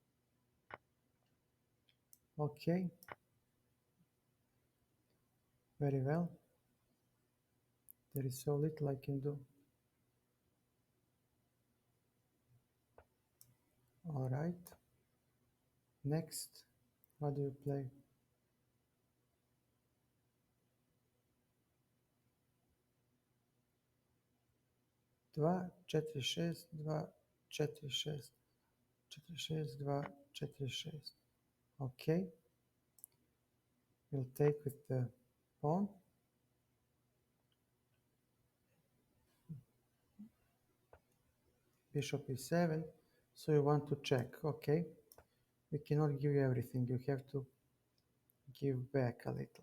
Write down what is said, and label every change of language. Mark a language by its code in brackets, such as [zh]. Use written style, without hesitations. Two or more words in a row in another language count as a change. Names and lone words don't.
[en] Okay. Very well. There is so little I can do. All right. Next, what do you play? [mk] Два, четири, шест, два, четири, шест, четири, шест, два, четири, шест. [en] Okay. We'll take with the pawn. Bishop e7. So you want to check. Okay. We cannot give you everything. You have to give back a little.